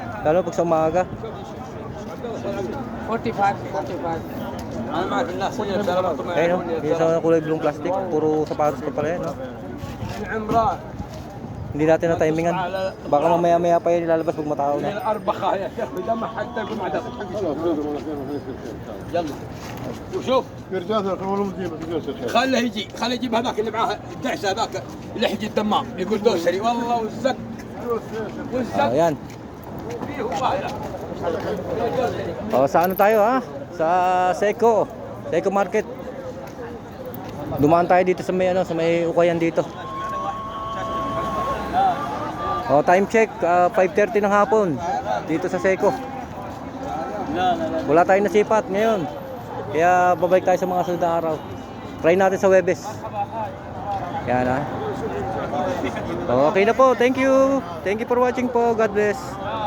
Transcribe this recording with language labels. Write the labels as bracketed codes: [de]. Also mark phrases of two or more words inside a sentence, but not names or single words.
[tl] Lalo pag sa umaga. 45. Ayun yung sa kulay [en] blue plastic, [tl] puro sapatos pa pala yan Hindi natin na timingan. Baka mamaya-maya pa yan ilalabas pag matao na. [ar] وشوف خله يجيب هذاك اللي معاه الدعس هذاك اللي يحجي الدمام يقول دوسري والله والزق [tl] Ayan. Sa tayo sa Seiko Market. Dumaan tayo dito sa may ukayan dito. [en] Time check [tl] 5:30 ng hapon dito sa Seiko. Wala tayong nasipat ngayon. Kaya babalik tayo sa mga sunod na araw. Try natin sa Webes. Yan Okay na po. [en] Thank you. Thank you for watching po. God bless.